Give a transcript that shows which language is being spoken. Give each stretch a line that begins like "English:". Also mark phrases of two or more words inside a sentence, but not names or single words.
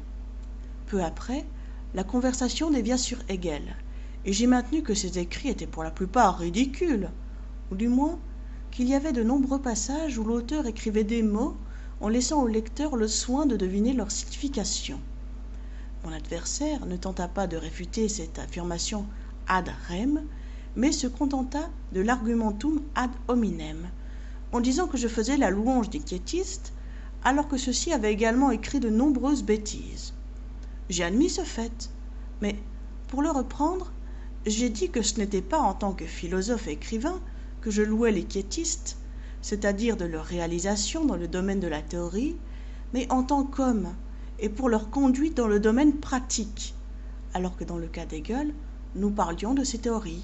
French: Peu après, la conversation dévia sur Hegel, et j'ai maintenu que ses écrits étaient pour la plupart ridicules, ou du moins qu'il y avait de nombreux passages où l'auteur écrivait des mots en laissant au lecteur le soin de deviner leur signification. Mon adversaire ne tenta pas de réfuter cette affirmation
Latin: ad rem,
French: mais se contenta de l'
Latin: argumentum ad hominem,
French: en disant que je faisais la louange des quiétistes, alors que ceux-ci avaient également écrit de nombreuses bêtises. J'ai admis ce fait, mais pour le reprendre, j'ai dit que ce n'était pas en tant que philosophe et écrivain que je louais les quiétistes, c'est-à-dire de leur réalisation dans le domaine de la théorie, mais en tant qu'hommes et pour leur conduite dans le domaine pratique, alors que dans le cas d'Hegel, nous parlions de ces théories.